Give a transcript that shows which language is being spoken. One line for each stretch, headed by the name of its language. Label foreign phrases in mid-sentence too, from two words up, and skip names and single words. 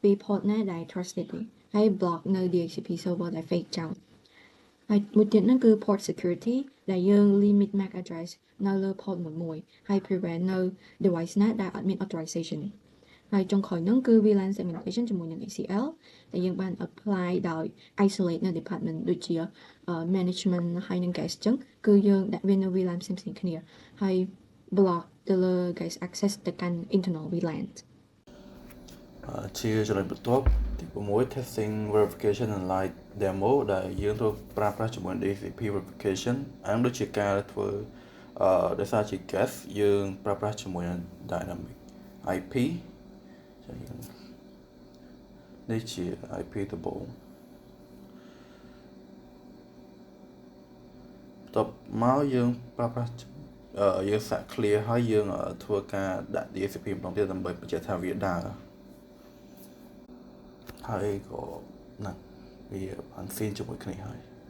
Khmer: port ណាដែល trusted ទេហើយ block នៅ
English: DHCP server
Khmer: ដែល fake ចោលហើយមួយទៀតហ្នឹងគឺ
English: port security
Khmer: ដែលយើង
English: limit MAC address
Khmer: នៅលើ port មួយហើយ prevent នៅ device ណាដែលអត់មាន authorization ហើយចុងក្រោយហ្នឹងគឺ
English: VLAN segmentation
Khmer: ជាមួយនឹង ACL ដែលយើងបាន apply ដោយ isolate នៅ department ដូចជា management ហើយនឹង guest ចឹងគឺយើងដាក់វានៅ VLAN ផ្សេងៗគ្នាហើយ block ទៅលើ
English: guest access
Khmer: ទៅកាន់
English: internal VLAN
Khmer: ជាចំណុចបន្ទាប់ទី6
English: testing verification and light demo
Khmer: ដែលយើងត្រូវប្រើប្រាស់ជាមួយ
English: DHCP verification
Khmer: អានដូចជាការធ្វើដោយសារជា guest យើងប្រើប្រាស់ជាមួយនឹង
English: dynamic IP
Khmer: ចឹងនេះជា IP ដំបូង បន្ទាប់មកយើងប្រើប្រាស់យើងសាក clear ហើយយើងធ្វើការដាក់ DHCP ម្ដងទៀតដើម្បីបញ្ជាក់ថាវាដើរហើយក៏ណាវាបាន sync ជាមួយគ្នាហើយ